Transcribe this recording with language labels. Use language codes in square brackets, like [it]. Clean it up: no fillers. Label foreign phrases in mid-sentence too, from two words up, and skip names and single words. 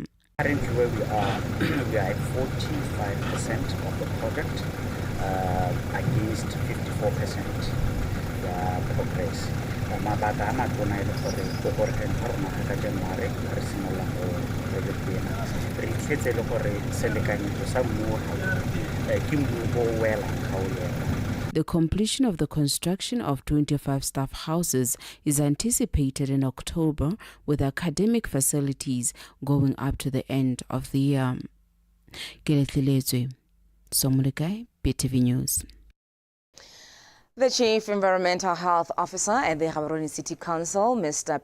[en] Currently where we are at 45% of the project against 54% progress. [tn] Mabaka a matona e le gore go re ka January re simolla go project ena re itsetse le gore selekanyo sa mmu ke mmu o wela kgaolo. [en] The completion of the construction of 25 staff houses is anticipated in October, with academic facilities going up to the end of the year. Kiletlelezwe Somolekai, BTV News. The Chief Environmental Health Officer at the Gaborone City Council, Mr.